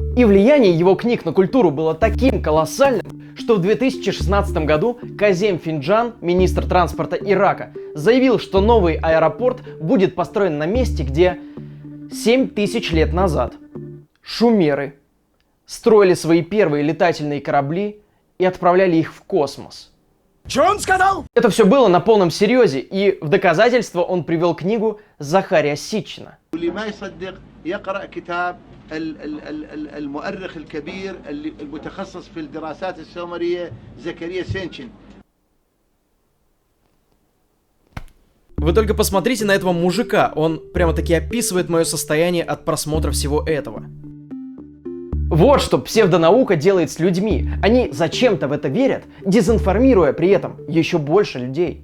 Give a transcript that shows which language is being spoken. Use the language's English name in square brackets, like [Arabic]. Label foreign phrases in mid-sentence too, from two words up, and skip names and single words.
[Russian] И влияние его книг на культуру было таким колоссальным, что в 2016 году Казем Финджан, министр транспорта Ирака, заявил, что новый аэропорт будет построен на месте, где 7000 лет назад шумеры строили свои первые летательные корабли и отправляли их в космос. Что он сказал? Это все было на полном серьезе, и в доказательство он привел книгу Захария Ситчина. [Arabic] المؤرخ الكبير المتخصص في الدراسات السومرية زكريا سينشن. [Russian] Вы только посмотрите на этого мужика, он прямо-таки описывает мое состояние от просмотра всего этого. Вот что псевдонаука делает с людьми. Они зачем-то в это верят, дезинформируя при этом еще больше людей.